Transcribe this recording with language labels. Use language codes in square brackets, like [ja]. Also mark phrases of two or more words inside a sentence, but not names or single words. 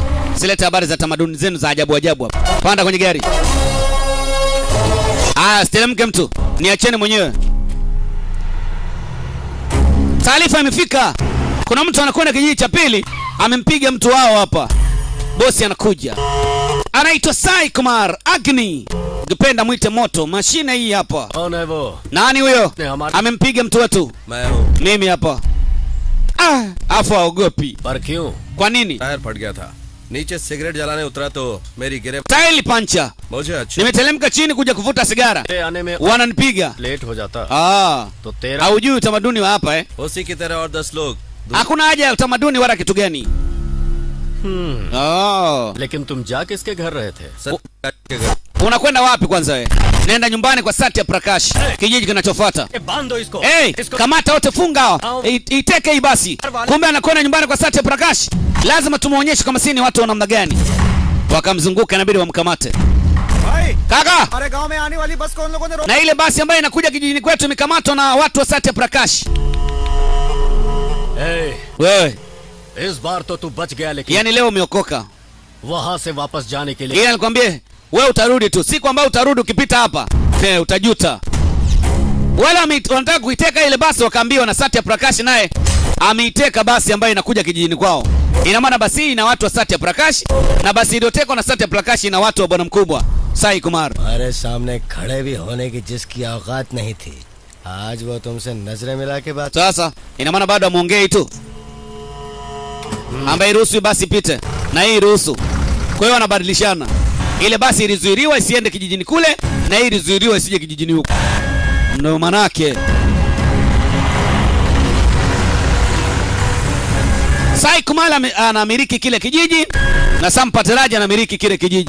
[sw] Silete habari za tamaduni zenu za ajabu ajabu hapa. Panda kwenye gari. Siteremke mtu. Niacheni mwenyewe. Taarifa imefika. Kuna mtu anakwenda kijiji cha pili, amempiga mtu wao hapa. Bosi anakuja. Anaitwa Sai Kumar Agni. Ukipenda mwite moto, mashine hii hapa. [hi] कौन है वो? [sw] Nani huyo? Amempiga mtu wetu. [hi] मैं हूँ। [sw] Mimi hapa. Afu haogopi. [hi] पर क्यों? [sw] Kwa nini? [hi] टायर फट गया था, नीचे सिगरेट जलाने उतरा तो मेरी गिरे [sw] Taili pancha. [hi] मुझे अच्छी [sw] Nimetelemka chini kuja kuvuta sigara. [hi] आने में [sw] Wananipiga. [hi] लेट हो जाता तो तेरा [sw] haujui utamaduni wa hapa [hi] उसी की तरह और 10 लोग [sw] Hakuna haja ya utamaduni wala kitu gani. [hi] लेकिन तुम जा किसके घर रहे थे? सत्या के घर। [sw] Unakwenda wapi kwanza wewe? Nenda nyumbani kwa Satya Prakash, kijiji kinachofuata. [hi] बांध दो इसको। [sw] Kamata wote, funga. Iteke hii basi. Kumbe anakwenda nyumbani kwa Satya Prakash. Lazima tumuonyeshe kama sisi ni watu wa namna gani. Wakamzunguka, inabidi wamkamate. Kaka! [hi] हमारे गांव में आने वाली बस को उन लोगों ने रोका। [sw] Na ile basi ambayo inakuja kijijini kwetu imekamatwa na watu wa Satya Prakash. Wewe, [hi] इस बार तो तू बच गया, लेकिन [sw] yani leo umeokoka. [hi] वहां से वापस जाने के लिए [sw] Yeye alikwambia wewe utarudi tu. Siku ambayo utarudi ukipita hapa, utajuta. Wala wanataka kuiteka ile basi, wakaambiwa na Satya Prakash naye ameiteka basi ambayo inakuja kijijini kwao. Ina maana basi ina watu wa Satya Prakash na basi iliyotekwa na Satya Prakash ina watu wa bwana mkubwa Sai Kumar. [hi] हमारे सामने खड़े भी होने की जिसकी औकात नहीं थी, आज वो तुमसे नजरें मिला के बात। [sw] Sasa ina maana bado amuongei tu. Ambaye ruhusu basi pite na hii ruhusu. Kwa hiyo wanabadilishana. Ile basi ilizuiliwa isiende kijijini kule na hii ilizuiliwa isije kijijini huko. Ndio manake. Sai Kumar anamiliki kile kijiji na Sampataraja anamiliki kile kijiji.